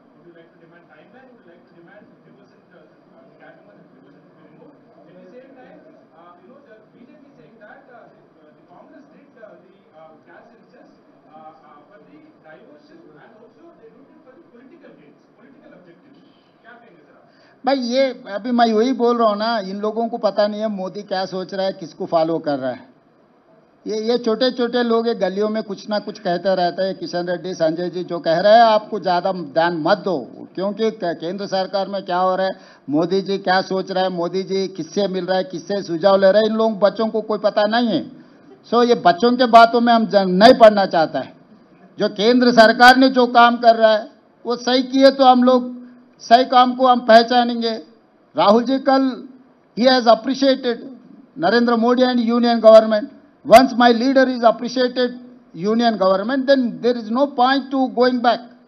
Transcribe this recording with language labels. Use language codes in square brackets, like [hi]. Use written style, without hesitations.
[en] Would you like to demand timeline? Would you like to demand 50% cash amount and 50% to be removed? At the same time, the BJP saying that the Congress did the cash census for the diversion and also they did it for the political gains, political objectives. [hi] क्या कहेंगे sir आप? भाई ये अभी मैं वही बोल रहा हूँ ना, इन लोगों को पता नहीं है मोदी क्या सोच रहा है, किसको फॉलो कर रहा है। ये छोटे छोटे लोग गलियों में कुछ ना कुछ कहते रहते हैं। किशन रेड्डी, संजय जी जो कह रहे हैं आपको ज़्यादा ध्यान मत दो, क्योंकि केंद्र सरकार में क्या हो रहा है, मोदी जी क्या सोच रहा है, मोदी जी किससे मिल रहा है, किससे सुझाव ले रहे हैं, इन लोग बच्चों को कोई पता नहीं है। सो ये बच्चों के बातों में हम नहीं पढ़ना चाहता है। जो केंद्र सरकार ने जो काम कर रहा है वो सही किए तो हम लोग सही काम को हम पहचानेंगे। [en] Rahul ji [hi] कल he [en] Has appreciated Narendra Modi and union government. Once my leader is appreciated union government, then there is no point to going back.